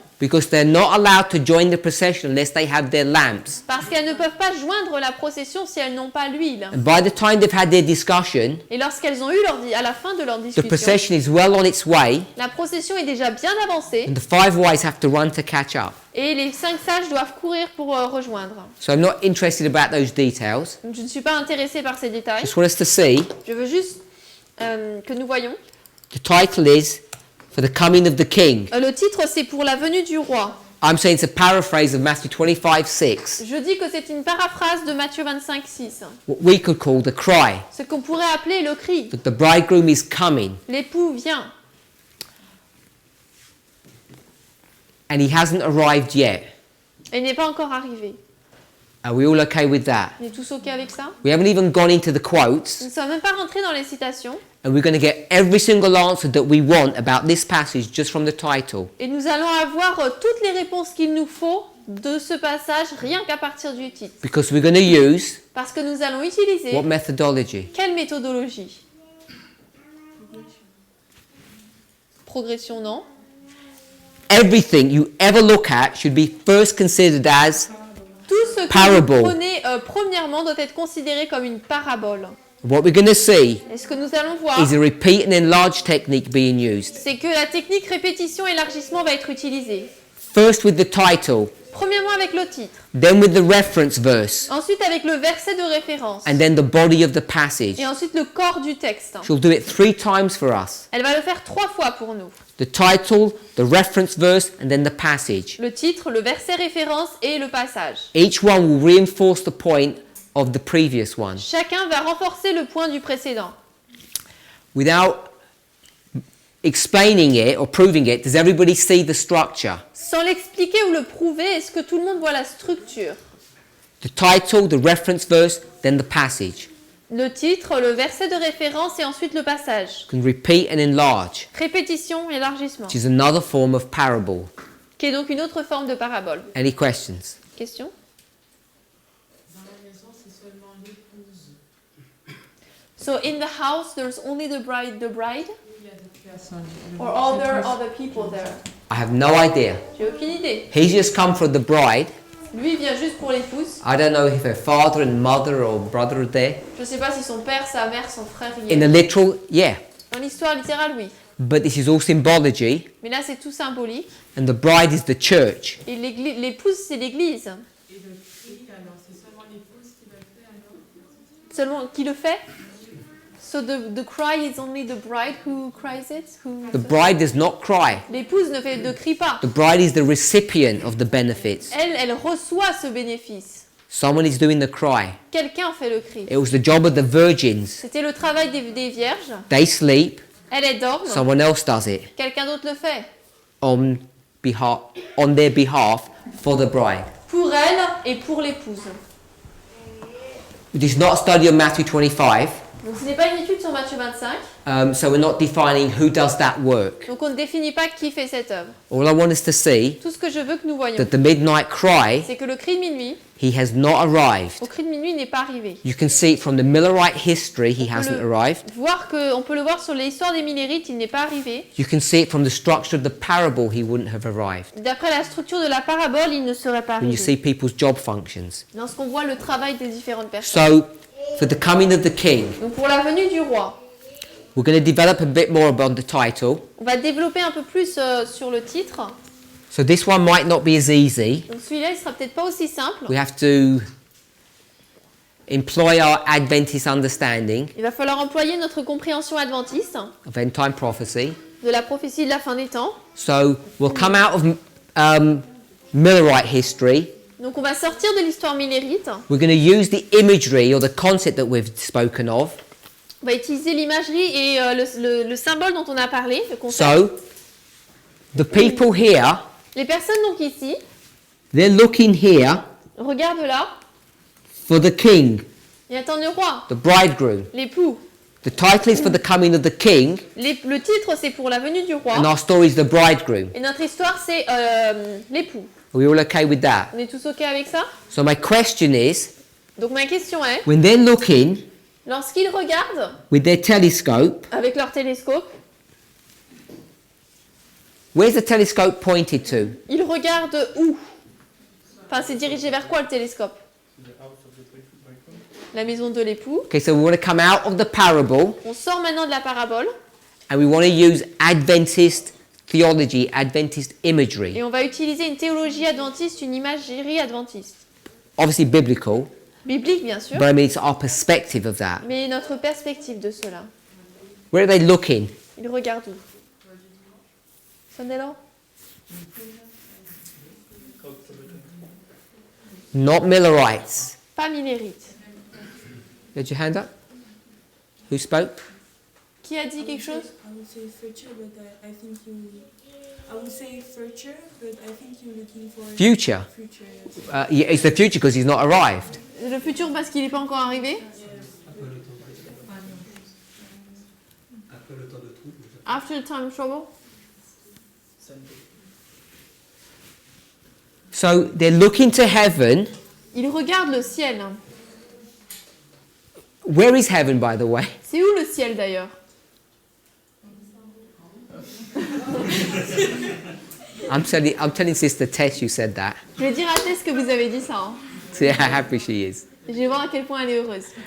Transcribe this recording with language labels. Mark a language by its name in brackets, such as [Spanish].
[English] because they're not allowed to join the procession unless they have their lamps. [French] Parce qu'elles ne peuvent pas joindre la procession si elles n'ont pas l'huile. [English] And by the time they've had their discussion, [French] Et lorsqu'elles ont eu à la fin de leur [English] the discussion, procession is well on its way, [French] la procession est déjà bien avancée [English] and the 5 wise have to run to catch up. [French] et les 5 sages doivent courir pour rejoindre. [English] So I'm not interested about those details. [French] Donc, je ne suis pas intéressée par ces détails. [English] Just want us to see [French] Je veux juste que nous voyons. [English] the title is For the Coming of the King. [French] Le titre, c'est pour la venue du roi. [English] I'm saying it's a paraphrase of Matthew 25:6, [French] Je dis que c'est une paraphrase de Matthieu 25:6. [English] what we could call the cry, [French] Ce qu'on pourrait appeler le cri. [English] that the bridegroom is coming, [French] L'époux vient [English] and he hasn't arrived yet. [French] et n'est pas encore arrivé. [English] Are we all okay with that? [French] On est tous OK avec ça? [English] We haven't even gone into the quotes, [French] Nous ne sommes même pas rentrés dans les citations [English] And we're going to get every single answer that we want about this passage just from the title. [French] Et nous allons avoir toutes les réponses qu'il nous faut de ce passage rien qu'à partir du titre. [English] Because we're going to use [French] Parce que nous allons utiliser [English] what methodology? [French] quelle méthodologie? Progression, non? [English] Everything you ever look at should be first considered as [French] Tout ce que [English] Parable. [French] vous prenez premièrement doit être considéré comme une parabole. [English] what we're going to see [French] Et ce que nous allons voir, [English] is a repeat and enlarge technique being used. [French] c'est que la technique répétition-élargissement va être utilisée. [English] First with the title, [French] Premièrement avec le titre, [English] then with the reference verse, [French] ensuite avec le verset de référence, [English] and then the body of the passage. [French] et ensuite le corps du texte. [English] She'll do it 3 times for us. [French] Elle va le faire 3 fois pour nous. [English] The title, the reference verse, and then the passage. [French] Le titre, le verset référence et le passage. [English] Each one will reinforce the point of the previous one. [French] Chacun va renforcer le point du précédent. [English] Without explaining it or proving it, does everybody see the structure? [French] Sans l'expliquer ou le prouver, est-ce que tout le monde voit la structure? [English] The title, the reference verse, then the passage. [French] Le titre, le verset de référence et ensuite le passage. [English] You can repeat and enlarge, [French] Répétition, élargissement. [English] which is another form of parable. [French] Qui est donc une autre forme de parabole. [English] Any questions? [French] Question? Dans la maison, c'est seulement l'épouse. [English] So in the house, there's only the bride, [French] Il y a d'autres personnes. [English] or all there are other people there? I have no idea. [French] J'ai aucune idée. [English] He's just come for the bride. [French] Lui il vient juste pour l'épouse. [English] I don't know if her father and mother or brother are there. [French] Je sais pas si son père, sa mère, son frère y [English] In the [French] est. [English] literal, yeah. [French] Dans l'histoire littérale, oui. [English] But this is all symbology, [French] Mais là, c'est tout symbolique. [English] and the bride is the church. [French] Et l'épouse, c'est l'église. Et le cri, alors c'est seulement l'épouse qui va le faire alors? Seulement, qui le fait? [English] So the cry is only the bride who cries it? The bride does not cry. [French] L'épouse ne crie pas. [English] The bride is the recipient of the benefits. [French] Elle reçoit ce bénéfice. [English] Someone is doing the cry. [French] Quelqu'un fait le cri. [English] It was the job of the virgins. [French] C'était le travail des vierges. [English] They sleep, [French] Elle dorme. [English] someone else does it [French] Quelqu'un d'autre le fait. [English] on their behalf for the bride. [French] Pour elle et pour l'épouse. [English] It is not a study of Matthew 25, [French] Donc ce n'est pas une étude sur Matthieu 25. [English] so we're not defining who does that work. [French] Donc on ne définit pas qui fait cette œuvre. [English] All I want us to see [French] Tout ce que je veux que nous voyons, [English] that the midnight cry, [French] c'est que le cri de minuit, [English] he has not arrived. [French] au cri de minuit, n'est pas arrivé. [English] You can see it from the Millerite history, he hasn't arrived. [French] On peut le voir sur l'histoire des Millérites, il n'est pas arrivé. [English] You can see it from the structure of the parable, he wouldn't have arrived. [French] D'après la structure de la parabole, il ne serait pas [English] When you see [French] arrivé. [English] people's job functions. [French] Lorsqu'on voit le travail des différentes personnes. [English] So, for the coming of the king, [French] Donc pour la venue du roi, [English] we're going to develop a bit more about the title. [French] on va développer un peu plus sur le titre. [English] So this one might not be as easy. [French] Donc celui-là, il sera peut-être pas aussi simple. [English] We have to employ our Adventist understanding [French] Il va falloir employer notre compréhension adventiste [English] of end time prophecy. [French] de la prophétie de la fin des temps. [English] So we'll come out of Millerite history. [French] Donc on va sortir de l'histoire millérite. [English] We're going to use the imagery or the concept that we've spoken of. [French] On va utiliser l'imagerie et le symbole dont on a parlé, le concept. [English] So the people here, [French] Les personnes donc ici, [English] they're looking here [French] regardent là, [English] for the king, [French] ils attendent le roi, [English] the bridegroom. [French] l'époux. [English] The title is for the coming of the king, [French] Le titre c'est pour la venue du [English] and [French] roi. [English] our story is the bridegroom. [French] Et notre histoire c'est l'époux. [English] Are we all okay with that? [French] On est tous ok avec ça? [English] So my question is, [French] Donc ma question est, [English] when they're looking [French] lorsqu'ils regardent [English] with their telescope, [French] avec leur télescope, [English] where's the telescope pointed to? [French] ils regardent où? Enfin c'est dirigé vers quoi le télescope? La maison de l'époux. [English] Okay, so we want to come out of the parable [French] On sort maintenant de la parabole [English] and we want to use Adventist theology, Adventist imagery. [French] et on va utiliser une théologie adventiste, une imagerie adventiste. [English] Obviously biblical, [French] Biblique bien sûr, [English] but I mean it's our perspective of that. [French] mais notre perspective de cela. [English] Where are they looking? [French] Ils regardent où? Sonnez-là? [English] Not Millerites. [French] Pas millérite. [English] You had your hand up? Who spoke? [French] Qui a dit quelque chose? [English] I would say future, but I think you. I would say future, but I think you're looking for Future. future. Yes. Yeah, it's the future because he's not arrived. [French] Le futur parce qu'il n'est pas encore arrivé? [English] After the time of trouble. So they're looking to heaven. [French] Il regarde le ciel. [English] Where is heaven, by the way? [French] C'est où le ciel d'ailleurs? [English] I'm telling Sister Tess you said that. [French] Je vais dire à Tess que vous avez dit ça. Hein. [English] See how happy she is. [French] Je vais voir à quel point elle est heureuse.